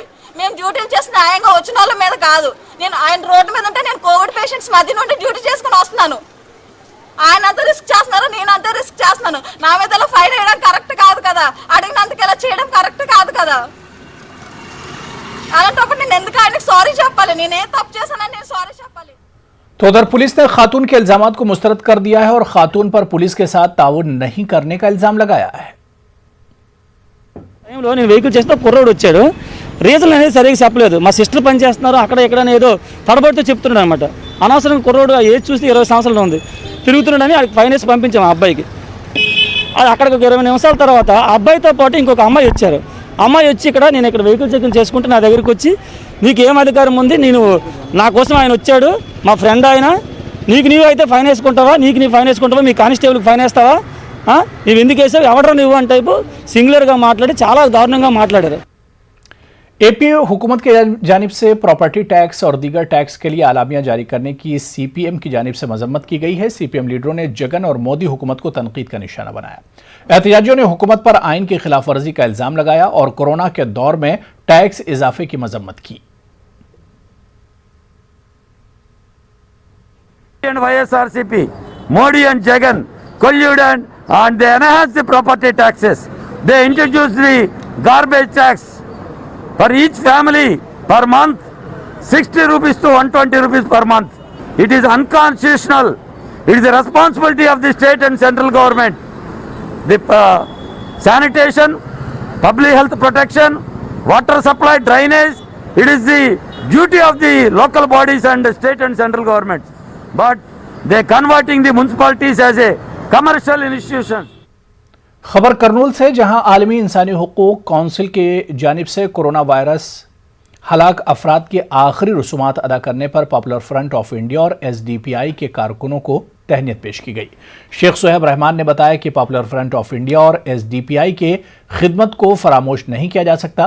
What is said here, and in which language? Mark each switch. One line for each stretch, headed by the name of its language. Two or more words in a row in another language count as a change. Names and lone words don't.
Telugu: మేము డ్యూటీలు చేసి న్యాయంగా వచ్చిన వాళ్ళ మీద కాదు। నేను ఆయన రోడ్డు మీద ఉంటే నేను
English: covid patients
Telugu: మధ్య నుండి డ్యూటీ చేసుకుని వస్తున్నాను। ఆయన అంత రిస్క్ చేస్తున్నారు, నేను అంత రిస్క్ చేస్తున్నాను। నా మీద ఇలా ఫైన్ వేయడం కరెక్ట్ కాదు కదా, అడిగినందుకు ఇలా చేయడం కరెక్ట్ కాదు కదా। అలాంటప్పుడు నేను ఎందుకు ఆయనకి సారీ చెప్పాలి? నేనే తప్పు చేశానని నేను సారీ చెప్పాలి।
Urdu: تو ادھر پولیس نے خاتون کے الزامات کو مسترد کر دیا ہے اور خاتون پر پولیس کے ساتھ تعاون نہیں کرنے کا الزام لگایا ہے.
Telugu: నేను వెహికల్ చేస్తే కుర్రోడు వచ్చాడు, రీజన్ అనేది సరిగ్గా చెప్పలేదు। మా సిస్టర్ పని చేస్తున్నారు అక్కడ ఎక్కడ ఏదో తడబడితో చెప్తున్నాడు అనమాట। అనవసరం కుర్రోడు ఏజ్ చూస్తే 20 సంవత్సరాలు ఉంది తిరుగుతున్నాడని ఆయనకి ఫైన్ వేసి పంపించాము ఆ అబ్బాయికి। అది అక్కడికి ఒక 20 నిమిషాల తర్వాత ఆ అబ్బాయితో పాటు ఇంకొక అమ్మాయి వచ్చారు। అమ్మాయి వచ్చి నేను ఇక్కడ
English: vehicle checking
Telugu: చేసుకుంటే నా దగ్గరికి వచ్చి నీకు ఏం అధికారం ఉంది, నేను నా కోసం ఆయన వచ్చాడు, మా ఫ్రెండ్ ఆయన, నీవు అయితే ఫైన్ వేసుకుంటావా, నీ ఫైన్ వేసుకుంటావా, మీ కానిస్టేబుల్కి ఫైన్ వేస్తావా, నువ్వు ఎందుకు వేసావు, ఎవడరా నువ్వు అని టైపు సింగులర్గా మాట్లాడి చాలా దారుణంగా మాట్లాడారు।
Urdu: اے پی حکومت کی جانب سے
English: property tax
Urdu: اور دیگر ٹیکس کے لیے اعلامیاں جاری کرنے کی سی پی ایم کی جانب سے مذمت کی گئی ہے. سی پی ایم لیڈروں نے جگن اور مودی حکومت کو تنقید کا نشانہ بنایا. احتجاجیوں نے حکومت پر آئین کی خلاف ورزی کا الزام لگایا اور کورونا کے دور میں ٹیکس اضافے کی مذمت کی.
English: YSRCP, Modi and Jagan colluded and they enhanced the property taxes. They introduced the garbage tax for each family per month, 60 rupees to 120 rupees per month. It is unconstitutional. It is the responsibility of the state and central government. The sanitation, public health protection, water supply, drainage, it is the duty of the local bodies and the state and central government. But they are converting the municipalities as a commercial institution.
Urdu: خبر کرنول سے، جہاں عالمی انسانی حقوق کونسل کی جانب سے
English: corona virus
Urdu: ہلاک افراد کے آخری رسومات ادا کرنے پر پاپولر فرنٹ آف انڈیا اور ایس ڈی پی آئی کے کارکنوں کو تہنیت پیش کی گئی. شیخ سہیب رحمان نے بتایا کہ پاپولر فرنٹ آف انڈیا اور ایس ڈی پی آئی کے خدمت کو فراموش نہیں کیا جا سکتا.